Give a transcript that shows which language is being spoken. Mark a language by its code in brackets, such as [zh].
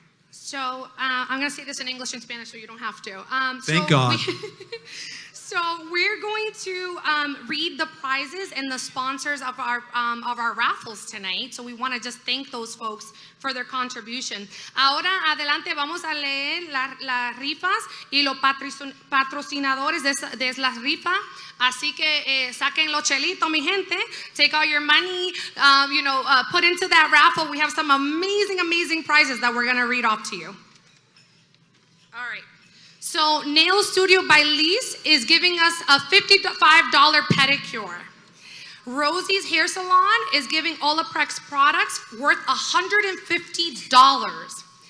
[en] So I'm going to say this in English and Spanish so you don't have to. Thank God. So we're going to read the prizes and the sponsors of our raffles tonight. So we want to just thank those folks for their contribution. [es] Ahora adelante vamos a leer las rifas y los patrocinadores de las rifas. Así que saquen los chelitos, mi gente. [en] Take all your money, put into that raffle. We have some amazing, amazing prizes that we're going to read off to you. All right. So Nail Studio by Lise is giving us a $55 pedicure. Rosie's Hair Salon is giving Olaprex products worth $150.